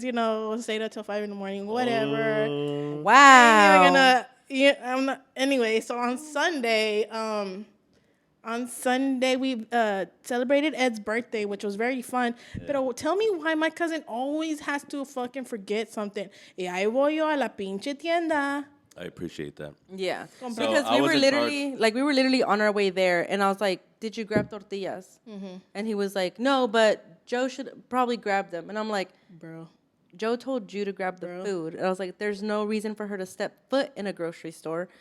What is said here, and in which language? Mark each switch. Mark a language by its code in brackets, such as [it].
[en] Stayed up till 5 a.m. Whatever. Wow. We're gonna. Yeah, I'm not. Anyway, so on Sunday, On Sunday, we celebrated Ed's birthday, which was very fun. Yeah. But tell me why my cousin always has to fucking forget something. [es] Y ahí voy yo a la pinche tienda. [en] I appreciate that. Yeah. So because we were literally on our way there, and I was like, did you grab tortillas? Mm-hmm. And he was like, no, but Joe should probably grab them. And I'm like, bro, Joe told you to grab the food. And I was like, there's no reason for her to step foot in a grocery store.